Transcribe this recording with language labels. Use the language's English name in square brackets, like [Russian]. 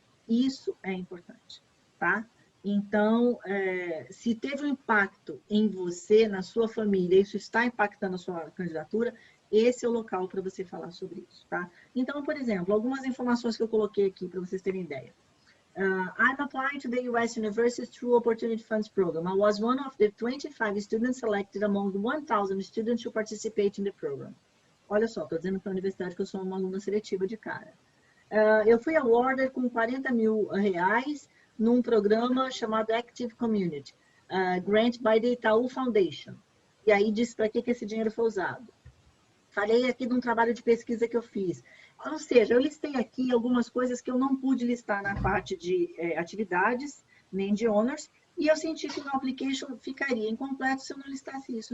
[Portuguese] Isso é importante, tá? Então, se teve um impacto em você, na sua família, isso está impactando a sua candidatura, esse é o local para você falar sobre isso, tá? Então, por exemplo, algumas informações que eu coloquei aqui para vocês terem ideia. [English] I'm applying to the U.S. University through Opportunity Funds Program. I was one of the 25 students selected among the 1,000 students who participate in the program. [Portuguese] Olha só, estou dizendo para a universidade que eu sou uma aluna seletiva de cara. Eu fui awarded com 40 mil reais num programa chamado Active Community, [English] grant by the Itaú Foundation. [Portuguese] E aí diz para que esse dinheiro foi usado. Falei aqui de um trabalho de pesquisa que eu fiz. Ou seja, eu listei aqui algumas coisas que eu não pude listar na parte de atividades, nem de honors, e eu senti que o meu application ficaria incompleto se eu não listasse isso.